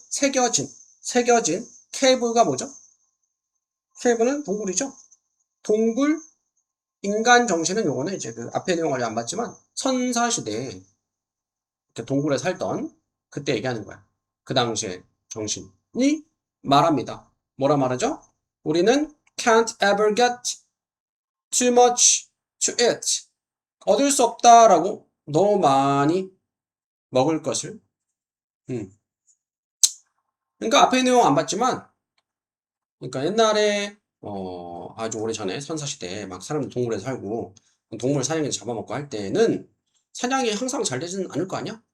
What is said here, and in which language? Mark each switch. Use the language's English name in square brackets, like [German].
[Korean] 새겨진. cave가 뭐죠? cave는 동굴이죠. 동굴 인간 정신은 요거는 이제 그 앞에 내용을 안 봤지만 선사시대에 동굴에 살던 그때 얘기하는 거야. 그 당시에 정신이 말합니다. 뭐라 말하죠? 우리는 [English] can't ever get too much to eat. [Korean] 얻을 수 없다라고 너무 많이 먹을 것을. 그러니까 앞에 내용 안 봤지만, 그러니까 옛날에 아주 오래 전에 선사시대에 막 사람들 동굴에 살고 동물 사냥해서 잡아먹고 할 때는 사냥이 항상 잘 되지는 않을 거 아니야?